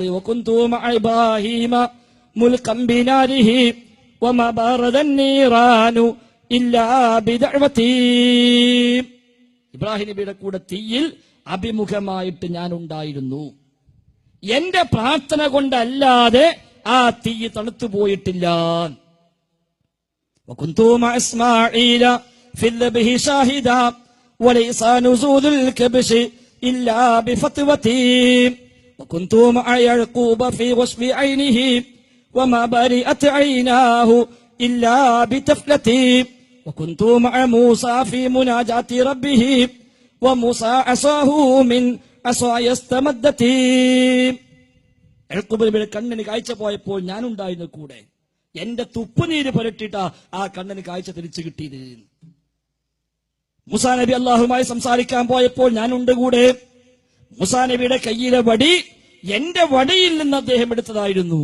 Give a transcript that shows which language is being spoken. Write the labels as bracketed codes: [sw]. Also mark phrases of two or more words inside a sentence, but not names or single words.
[ar] وكنت مع إبراهيم ملقى بناره وما برد النيران إلا بدعوتي. [ml] ഇബ്രാഹിം നബിയുടെ കൂടെ തീയിൽ അഭിമുഖമായിട്ട് ഞാൻ ഉണ്ടായിരുന്നു. എന്റെ പ്രാർത്ഥന കൊണ്ടല്ലാതെ ആ തീ തണുത്തു പോയിട്ടില്ല. [ar] وكنت مع إسماعيل في الذبح شاهدا وليس نزول الكبش إلا بفتوتي وكنت مع يعقوب في غصب عينه وما برئت عيناه إلا بتفلتي وكنت مع موسى في مناجاة ربه وموسى عصاه من عصاي استمدت. [ml] യാക്കൂബ് നബിയുടെ കണ്ണിന് കാഴ്ച പോയപ്പോൾ ഞാനുണ്ടായിരുന്നു കൂടെ. എന്റെ തുപ്പുനീര് പുരട്ടിട്ടാ ആ കണ്ണിന് കാഴ്ച തിരിച്ചു കിട്ടിയത്. മൂസാ നബി അള്ളാഹുമായി സംസാരിക്കാൻ പോയപ്പോൾ ഞാനുണ്ട് കൂടെ. മൂസാ നബിയുടെ കയ്യിലെ വടി എന്റെ വടിയിൽ നിന്ന് അദ്ദേഹം എടുത്തതായിരുന്നു.